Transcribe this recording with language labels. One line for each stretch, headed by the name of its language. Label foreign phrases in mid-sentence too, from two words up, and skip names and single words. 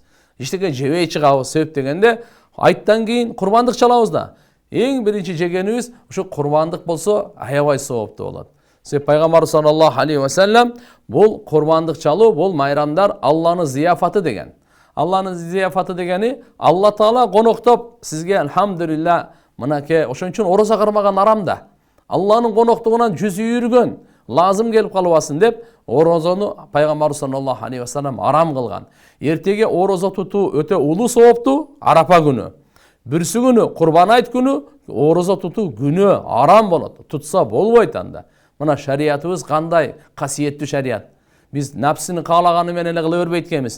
Kyrgyz: Эчтеке жебей чыгабыз, себеп дегенде айттан кийин курбандык чалабыз да. Эң биринчи жегенибиз ушу курбандык болсо аябай сооптуу болот. Себеп пайгамбар
Arabic: صلى الله عليه وسلم
Kyrgyz: бул курбандык чалуу, бул майрамдар Алланын зияфаты деген. Алланын зияфаты дегени Алла Таала коноктоп сизге алхамдулилlah мынакей ошон үчүн ороза кармаган арам да. Алланын коноктугунан жүзү үйргөн, лазым келип калбасын деп орозону пайгамбар
Arabic: صلى الله عليه وسلم
Kyrgyz: арам кылган. Эртеге орозо тутуу өтө улуу сооптуу Арапа күнү. Бүрсү күнү, Курбан айт күнү, орозо тутуу күнөө арам болот. Тутса болбойт анда. Мына шариятыбыз кандай касиеттүү шарият. Биз напсыны каалаганы менен эле кыла бербейт экенбиз.